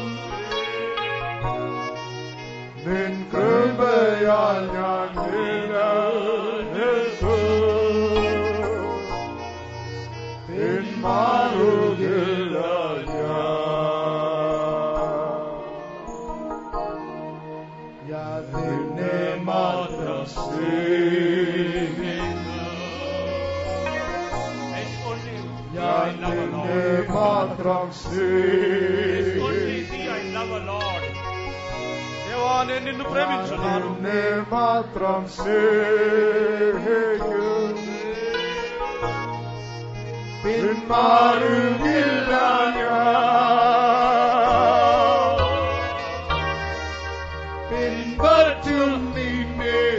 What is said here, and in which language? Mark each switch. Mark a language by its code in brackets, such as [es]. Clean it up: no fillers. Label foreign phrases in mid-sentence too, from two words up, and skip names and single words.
[ml] നിൻ കൃപയാൽ ഞാൻ നിലനിൽക്കും പിന്മാറുകില്ല ഞാൻ നിന്നെ മാത്രം ഞാൻ നിന്നെ മാത്രം [te] దేవా నేను నిన్ను ప్రేమించున్నాను [ml] നിന്നെ മാത്രം പിന്മാറുകില്ല പിൻപറ്റും നിന്നെ